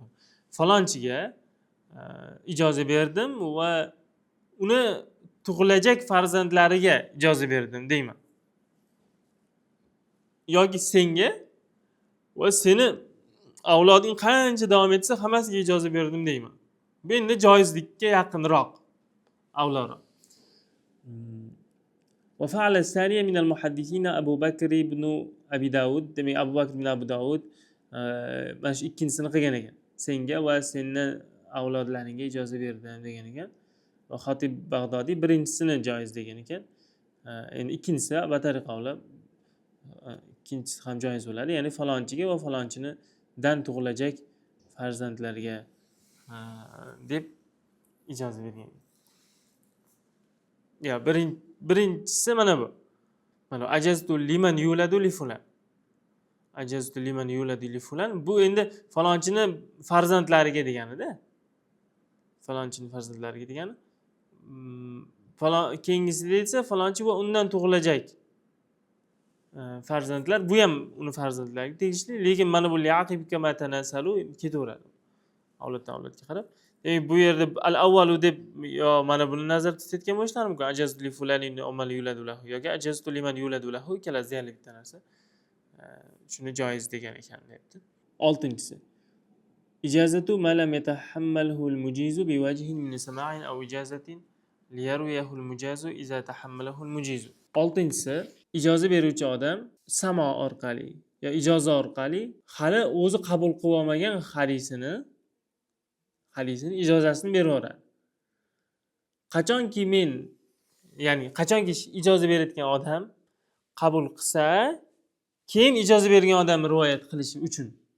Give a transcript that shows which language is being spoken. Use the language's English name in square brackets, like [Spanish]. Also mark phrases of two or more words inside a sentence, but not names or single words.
[Uzbek] Falonchiga ijoza berdim va uni tug'ilajak farzandlariga ijoza berdim deyman. Yoki senga va seni avloding qancha davom etsa hammasiga ijoza berdim deyman. Bu endi joizlikka yaqinroq, avvalroq. [Arabic] وفعل الثانية من المحدثين أبو بكر بن أبي داود. [Uzbek] Demek Abu Bakr ibn Abu Davud mana shu ikkinchisini qilgan ekan. Senga va senni avlodlaringga ijoza berdim degan ekan. Va Xotib Bag'dodiy birinchisini joiz degan ekan. Endi ikkinchisi [Arabic] بطريق أولى [Uzbek] ikkinchisi ham joiz bo'ladi. Ya'ni falonchiga va falonchinidan tug'ilajak farzandlarga deb ijoza bergan. Ya birinchisi mana bu. [Arabic] Mana أجزت لمن يولد لفلان. أجزت لمن يولد لفلان. [Uzbek] Bu endi falonchini farzandlariga degani-da. Falonchini farzandlariga degani. Keyingisi esa falonchi va undan tug'ilajak farzandlar, bu ham uni farzandlariga tegishli, lekin mana bu [Arabic] لعقبك ما تناسلوا [Uzbek] ketaveradi. Avloddan avlodga qarab. Demak, bu yerda al-avvalu deb yo mana buni nazarda tutayotgan bo'lishlari mumkin. [Arabic] أجزت لفلان أمل يولد له yoki أجزت لمن يولد له, [Uzbek] ikkalasi ham bitta narsa. Shuni joiz degan ekan debdi. 6-si. [Arabic] إجازة ما لم يتحمله المجيز بوجه من سماع أو إجازة ليرويه المجاز إذا تحمله المجيز. [Uzbek] 6-si, ijoza beruvchi odam samo orqali yo ijoza orqali hali o'zi qabul qilib olmagan hadisini ijozasini beraveradi. Qachonki ijoza berayotgan odam qabul qilsa, keyin ijoza bergan odam rivoyat qilishi uchun.